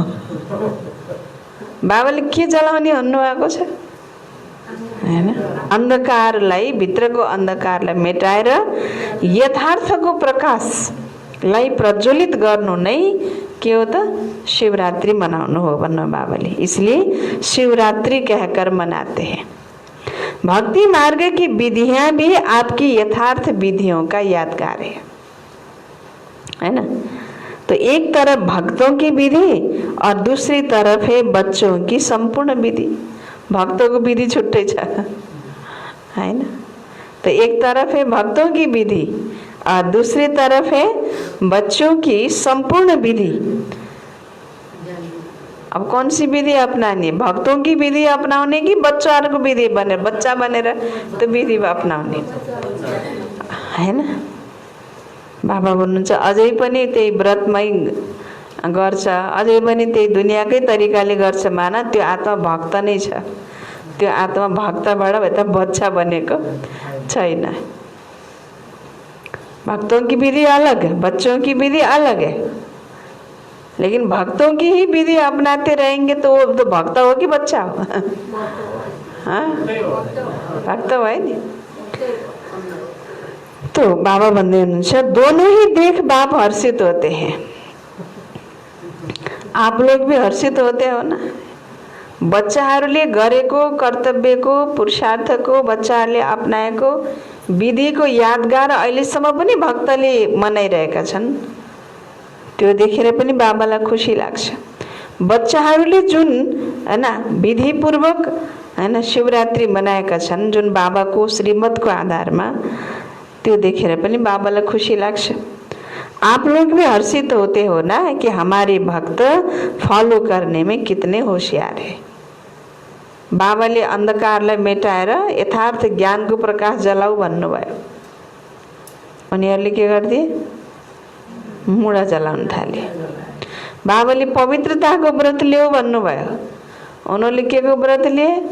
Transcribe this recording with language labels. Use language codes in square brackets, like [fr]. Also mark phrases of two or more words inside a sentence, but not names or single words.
[ne] बाबाले के जलाउने भन्नुभएको छ हैन? अन्धकारलाई, भित्रको अन्धकारलाई मेटाएर यथार्थको प्रकाशलाई प्रज्वलित गर्नु नै के हो त? शिवरात्रि मनाउनु हो भन्नु बाबाले। [hi] इसलिए शिवरात्रि कहकर मनाते हैं। भक्ति मार्ग की विधियां भी आपकी यथार्थ विधियों का यादगार है ना। तो एक तरफ भक्तों की विधि और दूसरी तरफ है बच्चों की संपूर्ण विधि। भक्तों को [ne] विधि छुट्टै छ है ना। [hi] तो एक तरफ है भक्तों की विधि और दूसरी तरफ है बच्चों की संपूर्ण विधि। अब कौन सी विधि अपनानी? भक्तों की विधि [ne] अपनाउने कि बच्चाहरूको विधि बनेर, बच्चा बनेर त्यो विधि अपनाउने हैन? बाबा भन्नुहुन्छ अझै पनि त्यही व्रतमै गर्छ, अझै पनि त्यही दुनियाकै तरिकाले गर्छ, माना त्यो आत्मा भक्त नै छ। त्यो आत्मा भक्तबाट त बच्चा बनेको छैन। [hi] भक्तों की विधि अलग है, बच्चों की विधि अलग है। लेकिन भक्तों की ही विधि अपनाते रहेंगे तो वो तो भक्त हो कि बच्चा हो? [ne] भक्त भयो नि। [hi] तो [ne] बाबा भन्दै हुनुहुन्छ [hi] दोनों ही देख बाप हर्षित होते हैं। आप लोग भी हर्षित होते हो ना? [ne] बच्चाहरूले गरेको कर्तव्यको, पुरुषार्थको, बच्चाहरूले अपनाएको विधिको यादगार अहिलेसम्म पनि भक्तले मनाइरहेका छन्। त्यो देखेर पनि बाबालाई खुसी लाग्छ। बच्चाहरूले जुन हैन विधिपूर्वक हैन शिवरात्रि मनाएका छन्, जुन बाबाको श्रीमतको आधारमा, त्यो देखेर पनि बाबालाई खुसी लाग्छ। [hi] आप लोग भी हर्षित होते हो ना कि हमारे भक्त फॉलो करने में कितने होशियार है। [ne] बाबाले अन्धकारलाई मेटाएर यथार्थ ज्ञानको प्रकाश जलाऊ भन्नुभयो। उनीहरूले के गर्थे? मुढा जलाउन थाले। बाबाले पवित्रताको व्रत लियो भन्नुभयो। उनीहरूले के को व्रत लिए?